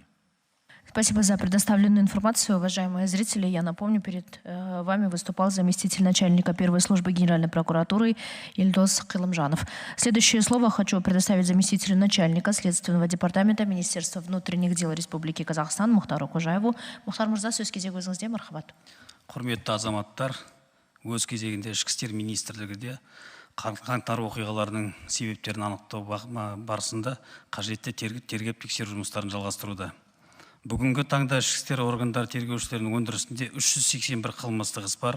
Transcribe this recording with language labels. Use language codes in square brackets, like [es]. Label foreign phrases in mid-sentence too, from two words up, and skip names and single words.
[ru] Спасибо за предоставленную информацию, уважаемые зрители. Я напомню, перед вами выступал заместитель начальника первой службы Генеральной прокуратуры Ильдос Кылымжанов. Следующее слово хочу предоставить заместителю начальника Следственного департамента Министерства внутренних дел Республики Казахстан Мухтару Кожаеву. [kk] Мухтар мырза, сөз кезегі өзіңізде, мархабат. Құрметті азаматтар, өз кезегінде ішкі істер министрлігінде қаңтар оқиғаларының себептерін анықтау барысында қажетті тергеп тексеру жұмыстарын жалғастыруда. Бүгінгі таңда ішкі істер органдары тергеушілерінің өндірісінде 381 қылмыстық іс бар.